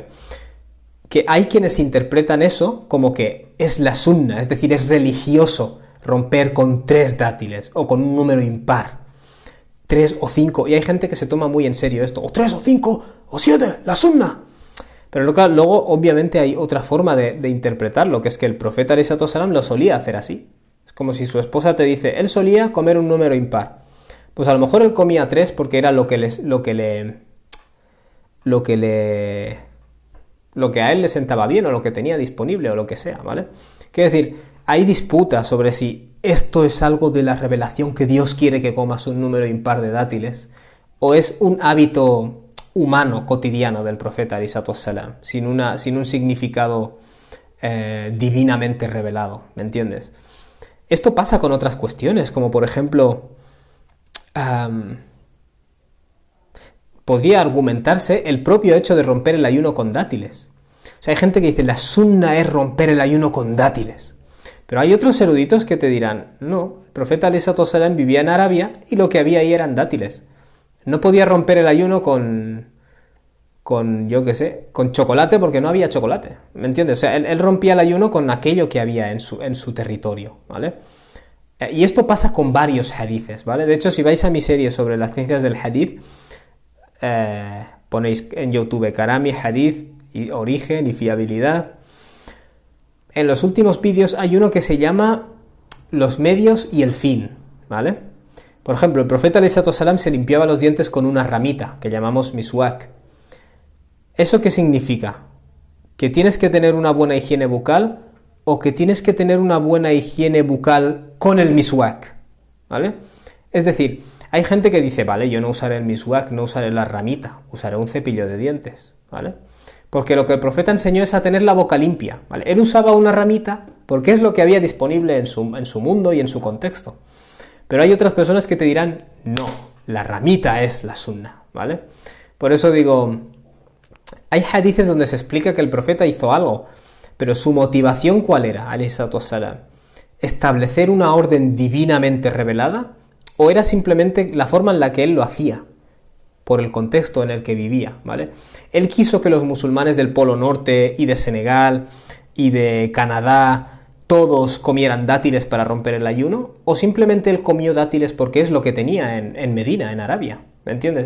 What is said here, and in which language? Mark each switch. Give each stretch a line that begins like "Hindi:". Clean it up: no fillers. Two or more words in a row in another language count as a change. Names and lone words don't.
Spanish: Que hay quienes interpretan eso como que es la sunna, es decir, es religioso romper con 3 dátiles o con un número impar, 3 o 5, y hay gente que se toma muy en serio esto, o 3 o 5 o 7, la sunna. Pero luego obviamente hay otra forma de interpretarlo, que es que el profeta
Arabic: عليه الصلاة والسلام
Spanish: lo solía hacer así. Es como si su esposa te dice, él solía comer un número impar. Pues a lo mejor él comía 3 porque era lo que a él le sentaba bien o lo que tenía disponible o lo que sea, ¿vale? Quiero decir, hay disputa sobre si esto es algo de la revelación que Dios quiere que comas un número impar de dátiles o es un hábito humano, cotidiano del profeta
Arabic: عليه الصلاة والسلام,
Spanish: sin un significado divinamente revelado, ¿me entiendes? Esto pasa con otras cuestiones, como por ejemplo, podría argumentarse el propio hecho de romper el ayuno con dátiles. O sea, hay gente que dice, la sunna es romper el ayuno con dátiles. Pero hay otros eruditos que te dirán, no, el profeta
Arabic: عليه الصلاة والسلام
Spanish: vivía en Arabia y lo que había ahí eran dátiles. No podía romper el ayuno con yo qué sé, con chocolate porque no había chocolate, ¿me entiendes? O sea, él rompía el ayuno con aquello que había en su territorio, ¿vale? Y esto pasa con varios hadices, ¿vale? De hecho, si vais a mi serie sobre las ciencias del hadith, ponéis en YouTube Karami, Hadith, y origen y fiabilidad. En los últimos vídeos hay uno que se llama los medios y el fin, ¿vale? Por ejemplo, el profeta
Arabic: عليه الصلاة والسلام
Spanish: se limpiaba los dientes con una ramita que llamamos miswak. ¿Eso qué significa? ¿Que tienes que tener una buena higiene bucal o que tienes que tener una buena higiene bucal con el miswak? ¿Vale? Es decir, hay gente que dice, vale, yo no usaré el miswak, no usaré la ramita, usaré un cepillo de dientes, ¿vale? Porque lo que el profeta enseñó es a tener la boca limpia, ¿vale? Él usaba una ramita porque es lo que había disponible en su mundo y en su contexto. Pero hay otras personas que te dirán, no, la ramita es la sunna, ¿vale? Por eso digo, hay hadices donde se explica que el profeta hizo algo, pero su motivación ¿cuál era?
Arabic: عليه الصلاة والسلام,
Spanish: ¿establecer una orden divinamente revelada? ¿O era simplemente la forma en la que él lo hacía? Por el contexto en el que vivía, ¿vale? Él quiso que los musulmanes del Polo Norte y de Senegal y de Canadá todos comieran dátiles para romper el ayuno, o simplemente él comió dátiles porque es lo que tenía en Medina, en Arabia, ¿me entiendes?